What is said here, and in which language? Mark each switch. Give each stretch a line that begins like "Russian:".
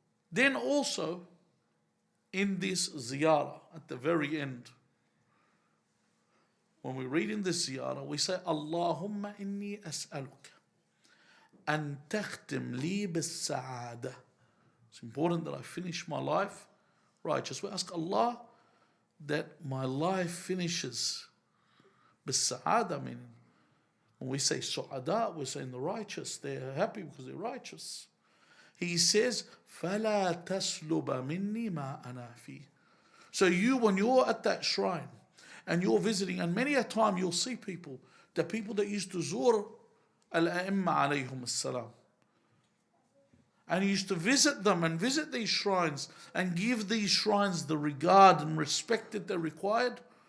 English: Then also in this ziyarah at the very end, when we read in this ziyarah, we say,
Arabic: Allahumma inni as'aluka an takhtim li bis-sa'adah.
English: It's important that I finish my life righteous. We ask Allah that my life finishes bis-sa'adah, meaning when we say su'ada, we're saying the righteous. They're happy because they're righteous. He says,
Arabic: فَلَا تَسْلُبَ مِنِّي مَا أَنَا فِيهِ.
English: So when you're at that shrine and you're visiting, and many a time you'll see people, the people that used to
Arabic: zur al-a'imma alayhum as-salam,
English: and he used to visit them and visit these shrines and give these shrines the regard and respect that they required.